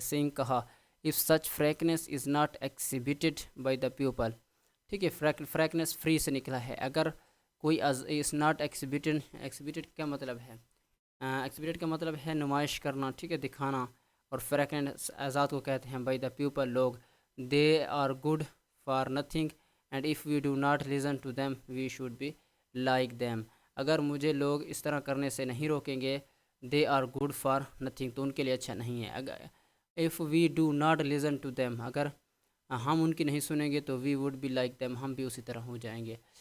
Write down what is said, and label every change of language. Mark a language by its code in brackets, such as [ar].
[en] سنگ، کہا، if such frankness is not exhibited by the people. [ur] ٹھیک ہے، frankness فری سے نکلا ہے. اگر کوئی [en] is not exhibited [ur] کیا مطلب ہے؟ exhibited کا مطلب ہے نمائش کرنا. ٹھیک ہے، دکھانا. اور frankness آزاد کو کہتے ہیں [en] by the people، [ur] لوگ. [en] they are good for nothing and if we do not listen to them we should be like them. [ur] اگر مجھے لوگ اس طرح کرنے سے نہیں روکیں گے، [en] they are good for nothing، [ur] تو ان کے لیے اچھا نہیں ہے. اگر [en] if we do not listen to them، [ur] اگر ہم ان کی نہیں سنیں گے تو [en] we would be like them، [ur] ہم بھی اسی طرح ہو جائیں گے.